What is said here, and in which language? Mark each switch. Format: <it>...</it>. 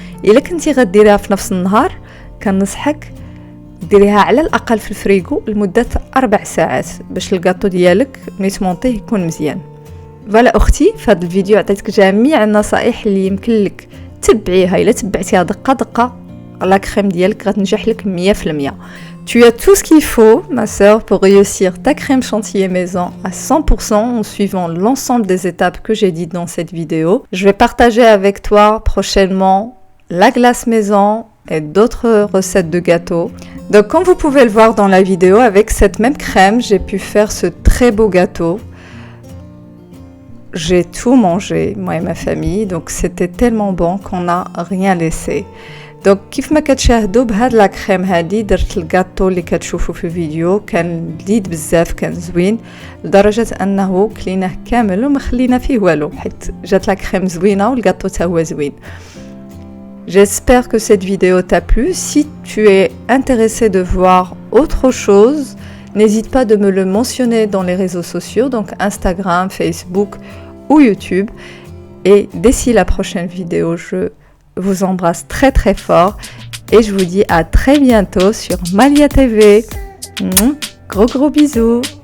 <ar>الا كنتي غديريها في نفس النهار كنصحك ديريها على الاقل في الفريغو لمده 4 ساعات باش الكاطو ديالك ملي تمونطيه يكون مزيان. فوالا اختي، في هذا الفيديو عطيتك جميع النصائح اللي يمكن لك تبعيها. الا تبعتيها دقه دقه لا كريم ديالك غتنجح لك 100%.</ar> <fr>Tu as tout ce qu'il faut, ma sœur, pour réussir ta crème chantilly maison à 100% en suivant l'ensemble des étapes que j'ai dites dans cette vidéo. Je vais partager avec toi prochainement la glace maison et d'autres recettes de gâteaux. Donc comme vous pouvez le voir dans la vidéo, avec cette même crème, j'ai pu faire ce très beau gâteau. J'ai tout mangé, moi et ma famille, donc c'était tellement bon qu'on n'a rien laissé.</fr> <ar>Donc كيف ما كتشاهدوا بهاد لا كريم هادي درت الكاطو اللي كتشوفوا في الفيديو، كان لذيذ بزاف، كان زوين لدرجه انه كليناه كامل وما خلينا فيه والو، حيت جات لا كريم زوينه والكاطو حتى هو زوين.</ar> <fr>J'espère que cette vidéo t'a plu. Si tu es intéressé de voir autre chose, n'hésite pas de me le mentionner dans les réseaux sociaux, donc Instagram, Facebook ou YouTube. Et d'ici la prochaine vidéo, je vous embrasse très très fort et je vous dis à très bientôt sur Malia TV. Gros bisous.</fr>